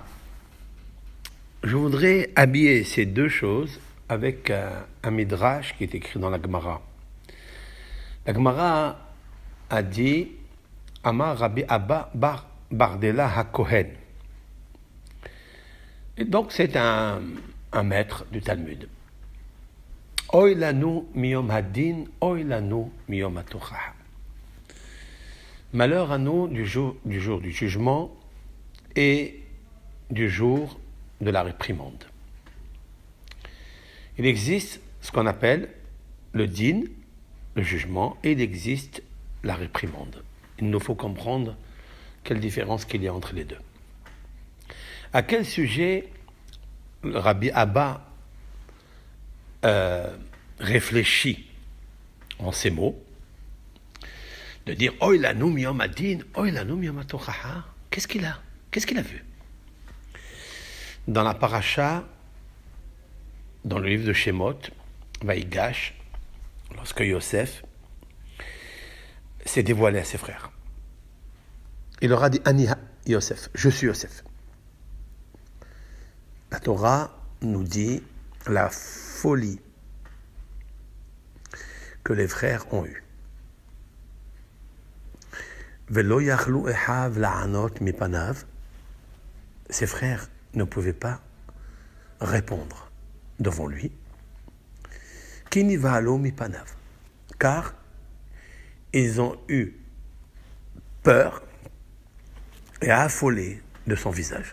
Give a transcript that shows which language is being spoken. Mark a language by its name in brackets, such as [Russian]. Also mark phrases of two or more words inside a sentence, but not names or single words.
[French] Je voudrais habiller ces deux choses avec un midrash qui est écrit dans la Gemara. La Gemara a dit Amar Rabbi Abba Bardella HaKohen. Et donc c'est un maître du Talmud. [Hebrew] אוי לנו מיום הדין, אוי לנו מיום התוכחה. [French] Malheur à nous du jour du jugement et du jour de la réprimande. Il existe ce qu'on appelle le din, le jugement, et il existe la réprimande. Il nous faut comprendre quelle différence qu'il y a entre les deux. À quel sujet le Rabbi Abba réfléchit en ces mots, de dire « [Hebrew] אוי לנו מיום הדין, אוי לנו מיום התוכחה [French] » Qu'est-ce qu'il a vu? Dans la paracha, dans le livre de Shemot, Vaïgash, lorsque Yosef s'est dévoilé à ses frères, il leur a dit « [Hebrew] אני יוסף, [French] je suis Yosef ». La Torah nous dit la folie que les frères ont eue. [Hebrew] ולא יכלו אחיו לענות מפניו. [French] Ses frères ne pouvaient pas répondre devant lui. [Hebrew] כי נבהלו מפניו. [French] Car ils ont eu peur et affolé de son visage.